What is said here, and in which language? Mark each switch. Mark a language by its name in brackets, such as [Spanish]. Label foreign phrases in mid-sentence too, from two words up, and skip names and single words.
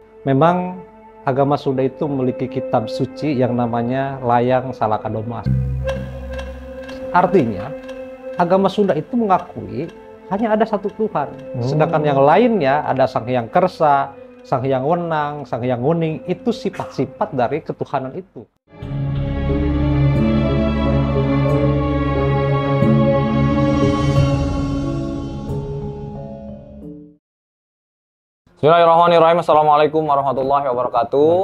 [Indonesian] Memang agama Sunda itu memiliki kitab suci yang namanya Layang Salakadoma. Artinya, agama Sunda itu mengakui hanya ada satu Tuhan. Sedangkan yang lainnya ada Sang Hyang Kersa, Sang Hyang Wenang, Sang Hyang Wuning, itu sifat-sifat dari ketuhanan itu. [Arabic] بسم الله الرحمن الرحيم. السلام عليكم ورحمة الله وبركاته.